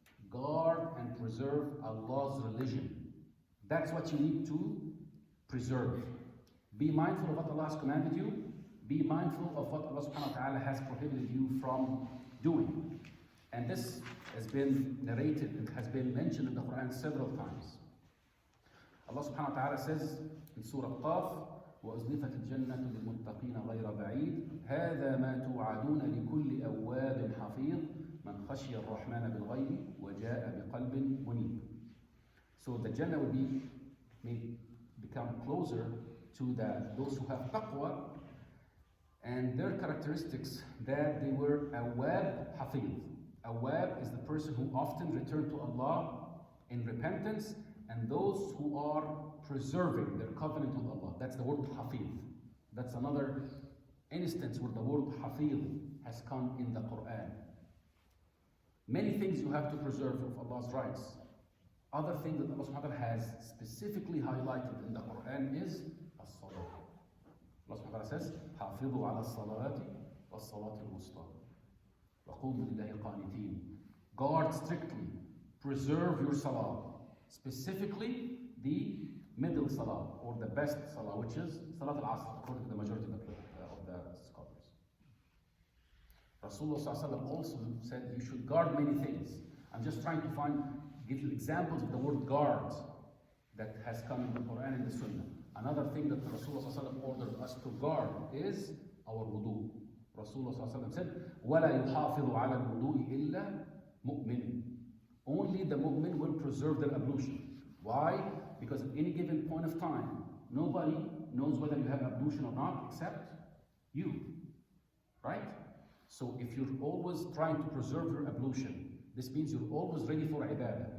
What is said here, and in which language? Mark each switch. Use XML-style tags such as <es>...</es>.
<en>Guard and preserve Allah's religion. That's what you need to preserve. Be mindful of what Allah has commanded you. Be mindful of what Allah subhanahu wa ta'ala has prohibited you from doing. And this has been narrated and has been mentioned in the Quran several times. Allah subhanahu wa ta'ala says in Surah Qaf,</en> <ar>وَأُزْلِفَتِ الْجَنَّةُ لِلْمُتَّقِينَ غَيْرَ بَعِيدٍ هَذَا مَا تُوعَدُونَ لِكُلِّ أَوَّابٍ حَفِيظٍ مَنْ خَشِيَ الرَّحْمَنَ بِالْغَيْبِ وَجَاءَ بِقَلْبٍ مُنِيبٍ.</ar> <en>So the Jannah may become closer to those who have taqwa, and their characteristics that they were awwab hafiz. Awwab is the person who often return to Allah in repentance, and those who are preserving their covenant with Allah. That's the word hafiz. That's another instance where the word hafiz has come in the Quran. Many things you have to preserve of Allah's rights. Other thing that Allah subhanahu wa ta'ala has specifically highlighted in the Quran is as-salah. Allah subhanahu wa ta'ala says,</en> <ar>حَافِظُوا عَلَى الصَّلَوَاتِ وَالصَّلَاةِ الْوُسْطَى وَقُومُوا لِلَّهِ قَانِتِينَ.</ar> <en>Guard strictly, preserve your salah. Specifically, the middle salah, or the best salah, which is Salat al-Asr, according to the majority of the scholars. Rasulullah also said you should guard many things. I'm just trying to give you examples of the word guard that has come in the Quran and the Sunnah. Another thing that Rasulullah ordered us to guard is our wudu. Rasulullah ﷺ said,</en> <ar>وَلَا يُحَافِظُ عَلَى الْوُضُوءِ إِلَّا مُؤْمِنٌ.</ar> <en>Only the mu'min will preserve their ablution. Why? Because at any given point of time, nobody knows whether you have ablution or not except you. Right? So if you're always trying to preserve your ablution, this means you're always ready for ibadah.</en>